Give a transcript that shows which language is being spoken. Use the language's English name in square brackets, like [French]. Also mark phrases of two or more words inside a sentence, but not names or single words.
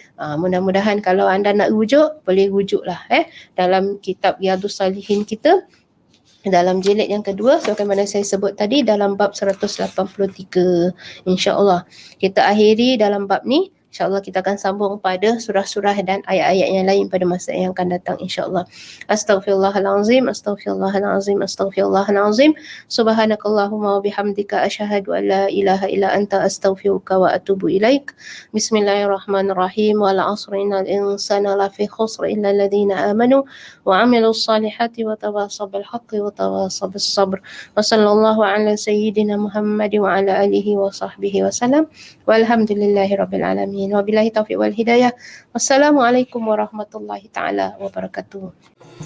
[Malay] Mudah-mudahan kalau anda nak rujuk, boleh rujuklah dalam kitab Riyadhus Salihin kita, dalam jilid yang kedua, sebagaimana saya sebut tadi, dalam bab 183. InsyaAllah kita akhiri dalam bab ni. InsyaAllah kita akan sambung pada surah-surah dan ayat-ayat yang lain pada masa yang akan datang insyaAllah. [Arabic] أستغفر الله العظيم أستغفر الله العظيم أستغفر الله العظيم. سبحانك اللهم وبحمدك أشهد أن لا إله إلا أنت أستغفرك وأتوب إليك. بسم الله الرحمن الرحيم والعصر إن الإنسان لفي خسر إلا الذين آمنوا وعملوا الصالحات وتواصوا بالحق وتواصوا بالصبر. وصلى الله على سيدنا محمد وعلى آله وصحبه وسلم. والحمد لله رب العالمين. وبالله التوفيق والهداية. والسلام عليكم ورحمة الله تعالى وبركاته.